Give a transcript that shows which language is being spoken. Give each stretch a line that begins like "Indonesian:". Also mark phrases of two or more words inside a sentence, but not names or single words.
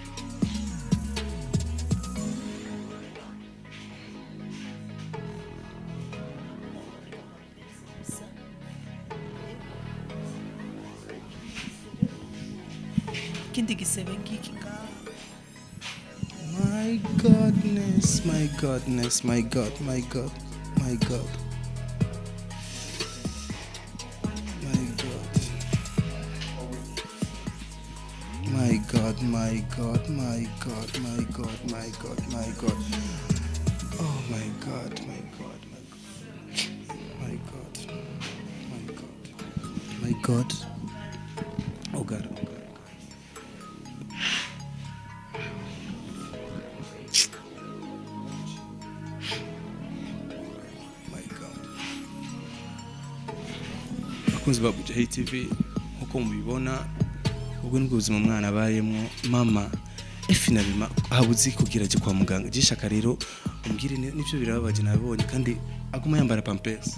Rundi: kindi gisebe ngiki ngaha
English: my godness my god my god oh my god oh god
Rundi: bakunzi ba Bujahit TV nkuko mubibona ubwo nibwo buzima mwana abayemwo mama finalima habuzi kugira je kwa muganga gishaka rero umbwire nivyo birababaje nabonye kandi aguma yambara pampers